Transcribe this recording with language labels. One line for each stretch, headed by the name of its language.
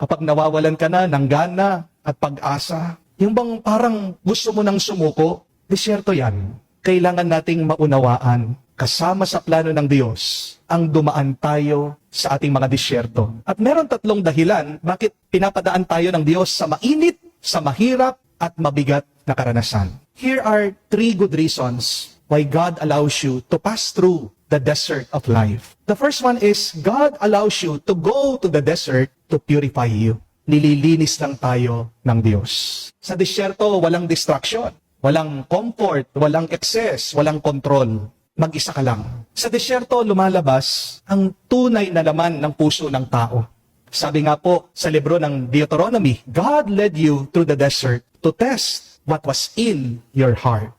Filipino: Kapag nawawalan ka na ng gana at pag-asa, yung bang parang gusto mo nang sumuko, disyerto yan. Kailangan nating maunawaan, kasama sa plano ng Diyos, ang dumaan tayo sa ating mga disyerto. At meron tatlong dahilan bakit pinapadaan tayo ng Diyos sa mainit, sa mahirap, at mabigat na karanasan.
English: Here are 3 good reasons why God allows you to pass through the desert of life. The first one is, God allows you to go to the desert to purify you.
Filipino: Nililinis lang tayo ng Diyos. Sa disyerto, walang distraction, walang comfort, walang excess, walang control. Mag-isa ka lang. Sa disyerto, lumalabas ang tunay na laman ng puso ng tao. Sabi nga po sa libro ng Deuteronomy,
English: God led you through the desert to test what was in your heart.